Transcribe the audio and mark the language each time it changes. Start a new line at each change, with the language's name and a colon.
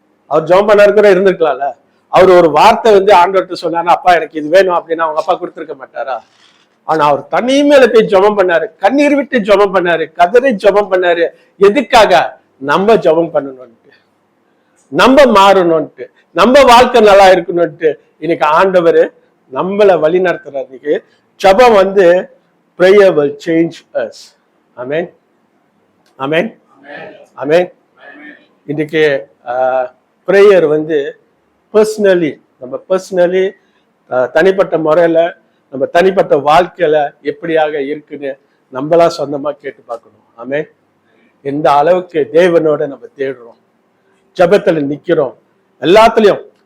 Tamil: அவர் ஜபம் பண்ணாரு கூட இருந்திருக்கலாம்ல. அவர் ஒரு வார்த்தை வந்து ஆண்டவர்கிட்ட சொன்னாரு, அப்பா எனக்கு இது வேணும் அப்படின்னா அவங்க அப்பா கொடுத்துருக்க மாட்டாரா? ஆனா அவர் தனிமையில போய் ஜபம் பண்ணாரு, கண்ணீர் விட்டு ஜபம் பண்ணாரு, கதறி ஜபம் பண்ணாரு. எதுக்காக? நம்ம ஜபம் பண்ணணும்ட்டு, நம்ம மாறணும்ட்டு, நம்ம வாழ்க்கை நல்லா இருக்கணும்ட்டு. இன்னைக்கு ஆண்டவர் நம்மளை வழி நடத்துறாரு. இன்னைக்கு ஜபம் வந்து
English: prayer will change us. Amen. Amen. Amen.
Tamil: இன்னைக்கு prayer வந்து பர்சனலி தனிப்பட்ட முறையில நம்ம தனிப்பட்ட வாழ்க்கையில எப்படியாக இருக்குன்னு நம்மளா சொந்தமா கேட்டு பார்க்கணும். ஆமென். எந்த அளவுக்கு தேவனோட நம்ம தேடுறோம், ஜபத்துல நிக்கிறோம், எல்லாத்துலயும்.